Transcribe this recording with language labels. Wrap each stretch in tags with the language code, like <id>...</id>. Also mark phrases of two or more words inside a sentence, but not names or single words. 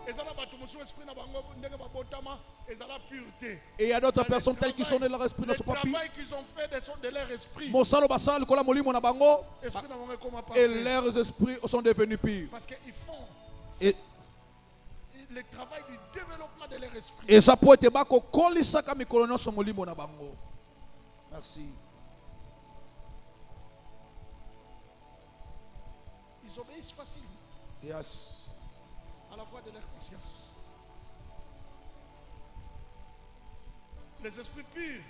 <fr>Et il y a d'autres personnes telles qui sont de leur esprit, ne sont pas pires. Qu'ils ont fait de leur esprit. Et leurs esprits sont devenus pires. Parce qu'ils font le travail du développement de leur esprit. Et ça peut être</fr> <ln>bako kolisa kami kolono somolimo na bango.</ln> <fr>Merci. Ils obéissent facilement. Yes. À la voix de leur conscience. Les esprits purs</fr>